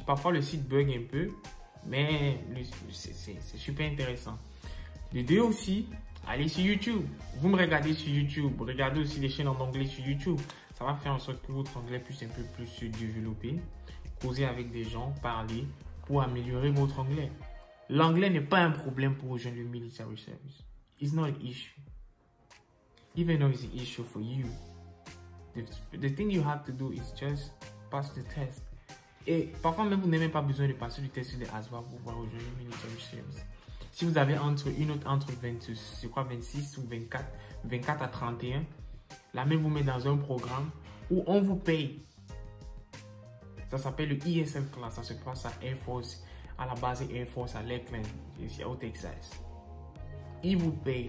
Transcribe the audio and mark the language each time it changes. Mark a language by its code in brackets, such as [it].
[fr] Parfois, le site bug un peu. Mais c'est super intéressant. De deux aussi, allez sur YouTube. Vous me regardez sur YouTube. Regardez aussi les chaînes en anglais sur YouTube. Ça va faire en sorte que votre anglais puisse un peu plus se développer. Causer avec des gens, parler pour améliorer votre anglais. L'anglais n'est pas un problème pour rejoindre le military service. [en] It's not an issue. Even though it's an issue for you, the thing you have to do is just pass the test. [fr] Et parfois même vous n'avez même pas besoin de passer du test de ASVAB pour pouvoir rejoindre le military service. Si vous avez entre 26 ou 24 à 31, là même vous met dans un programme où on vous paye. Ça s'appelle le ESL class. Ça se passe à Air Force, à la base Air Force à Lakeland, ici au Texas. Ils vous payent.